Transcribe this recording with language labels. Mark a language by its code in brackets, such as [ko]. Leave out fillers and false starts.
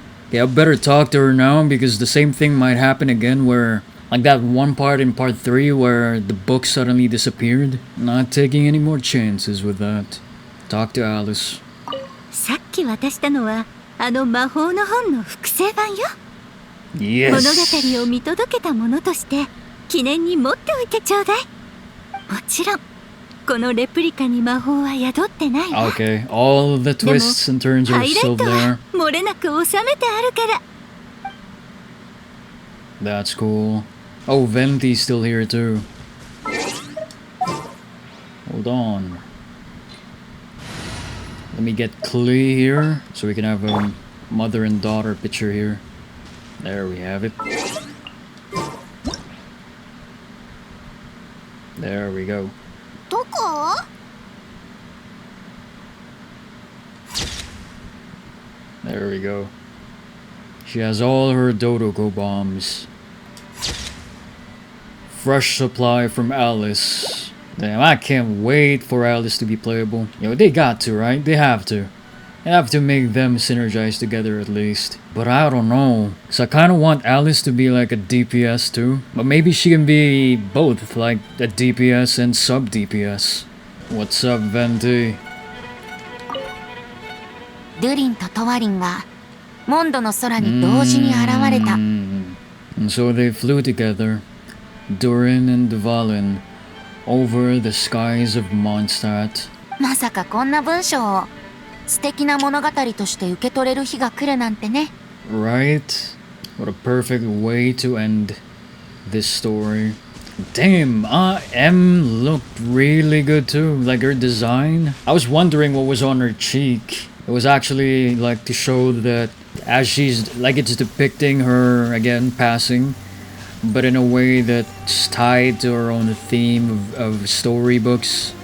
[en] Yeah, I better talk to her now because the same thing might happen again where, like that one part in part 3 where the book suddenly disappeared. Not taking any more chances with that. Talk to Alice. [ja] さっき渡したのはあの魔法の本の複製版よ。 [en] Yes. [ja] 物語を見届けたものとして記念に持っておいてちょうだい。もちろんこのレプリカに魔法は宿ってないわ。 [en] Okay, all of the twists and turns [ja] ハ [en] are [ja] イラ [en] still [ja] イト [en] there. [ja] は漏れなく収めてあるから。 [en] That's cool. Oh, Venti's still here too. Hold on. Let me get Klee here so we can have a mother and daughter picture here. There we have it. There we go. [ja] どこ？ [en] There we go. She has all her Dodoko bombs. Fresh supply from Alice. Damn, I can't wait for Alice to be playable. You know, they got to, right? They have to. They have to make them synergize together at least. But I don't know. Cause I kinda want Alice to be like a DPS too. But maybe she can be both, like a DPS and sub-DPS. What's up, Venti? [ja] ドゥリンとトワリンがモンドの空に同時に現れた。 [en] And so they flew together, Durin and Dvalin, over the skies of Mondstadt. [ja] まさかこんな文章を素敵な物語として受け取れる日が来るなんてね。 [en] Right? What a perfect way to end this story. Damn, M looked really good too. Like her design. I was wondering what was on her cheek. It was actually like to show that as she's like it's depicting her again passing, but in a way that's tied to her own theme of storybooks.